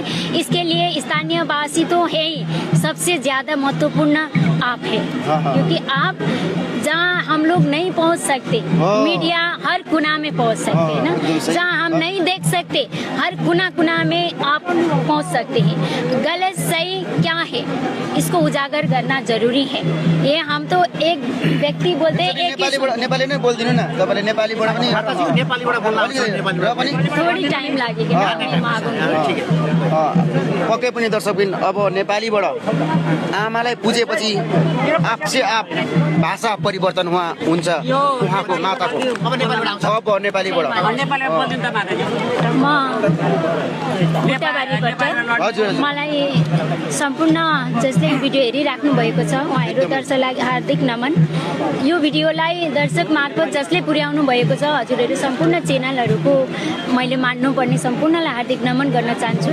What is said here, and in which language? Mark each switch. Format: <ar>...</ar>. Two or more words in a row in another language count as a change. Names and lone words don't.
<hi>इसके लिए स्थानीय वासी तो है ही, सबसे ज्यादा महत्वपूर्ण आप है, क्योंकि आप जहाँ हम लोग नहीं पहुँच सकते, मीडिया हर कोना में पहुँच सकते हैं ना। जहाँ हम नहीं देख सकते, हर कोना में आप पहुँच सकते हैं। गलत सही क्या है, इसको उजागर करना जरूरी है। ये हम तो एक व्यक्ति बोलते हैं,</hi> <ne>नेपाली नै बोल्दिनु न तपाईले। नेपालीबाट पनि</ne> <hi>थोड़ी टाइम लगेगा।</hi> <ne>पक्कै पनि दर्शकबिन, अब नेपालीबाट आमालाई पूजेपछि आपसे आप भाषा परिवर्तन हुन्छ उहाँको माताको। अब नेपालीबाट माँ बुट्टाबारीबाट मलाई सम्पूर्ण जसले भिडियो हेरिराख्नु भएको छ उहाँहरू दर्शकलाई हार्दिक नमन। यो भिडियोलाई दर्शक मार्फत जसले पुर्याउनु भएको छ हजुरहरू सम्पूर्ण च्यानलहरूको मैले मान्नुपर्ने सम्पूर्णलाई हार्दिक नमन गर्न चाहन्छु।</ne>